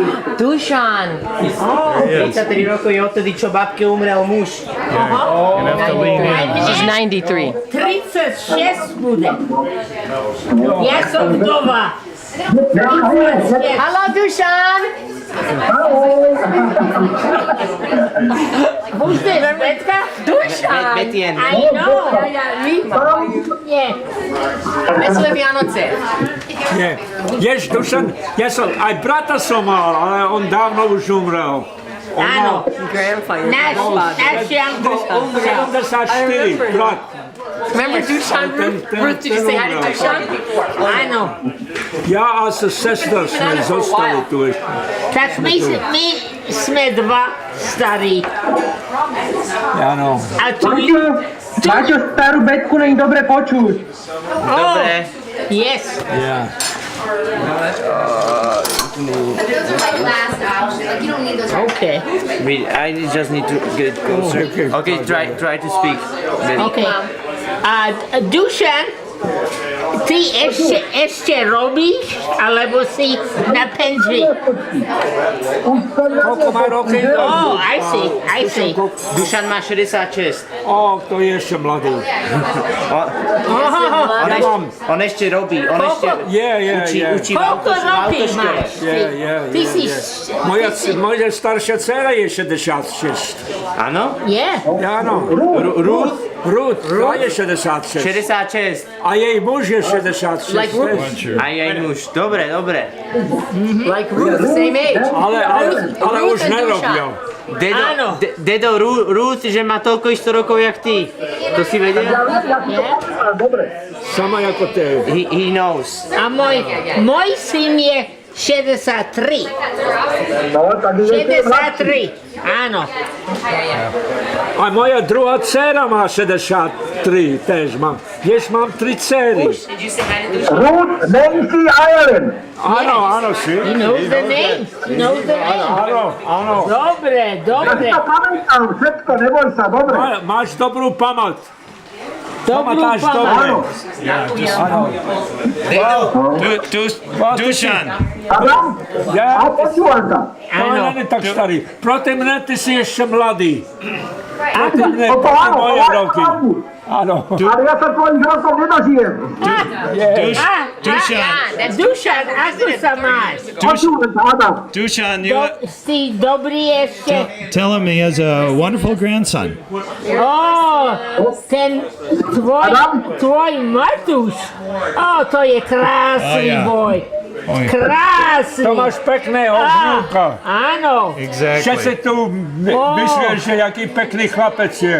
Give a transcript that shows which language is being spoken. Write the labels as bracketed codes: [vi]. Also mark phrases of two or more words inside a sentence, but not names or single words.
[sk] Dušan. 33 rokov je odtedy, čo babke umrel muž. [en] She's 93. [sk] 36 bude. Ja som vdova. [en] Hello, Dušan. Who's this, Betka? Dušan. Betien. I know. [sk] Nie. Veselé Vianoce. Nie. Ješ, Dušan, ja som, aj brata som mal, ale on dávno už umrel. Áno. Náš Janko umrel. 74, brat. [en] Remember Dušan? Ruth, did you say hi to Dušan? [sk] Áno. Ja a sestra sme zostali tu ešte. Tak my sme dva starí. Áno. A tu... Máte starú Betku, není dobre počuť. Dobre. [en] Yes. Yeah. Okay. I just need to get closer. Okay, try to speak. Okay. [sk] Dušan, ty ešte robíš, alebo si na penzii? Koľko má roky? Oh, I see. Dušan má 66. To je ešte mladý. On ešte robí, on ešte učí v Koľko rokov máš? Ty si... Moja staršia dcera je 66. Áno? Áno. Ruth, je 66. 66. A jej muž je 66. [en] Like Ruth. [sk] A jej muž, dobre. [en] Like Ruth, same age. [sk] Ale už nerobia. Dedo, Ruth, že má toľko isto rokov, jak ty. To si vedel? Sama ako ty. [en] He knows. [sk] A môj syn je 63. 63. Áno. A moja druhá dcera má 63, tež mám. Mám 3 dcery. Ruth, Nancy, Ireland. Áno, si. [en] He knows the name. [sk] Áno. Dobre. Ja sa pamätám, všetko, neboj sa, dobre. Máš dobrú pamäť. Pamätáš dobre. Dušan. A počúvam sa. To nie je tak starý. Proti mne ty si ešte mladý. Proti mne, moje roky. Áno. Ale ja sa tvojich rokov nedožijem. Dušan, ako sa máš? Počúvam sa, Adam. Dušan, Si dobrý ešte? [en] tell him he has a wonderful grandson. [sk] Ten tvoj Matúš. To je krásny boj. Krásny. To máš pekného vnúka. Áno. [en] Exactly. [sk] Všetci tu myslia, že jaký pekný chlapec je.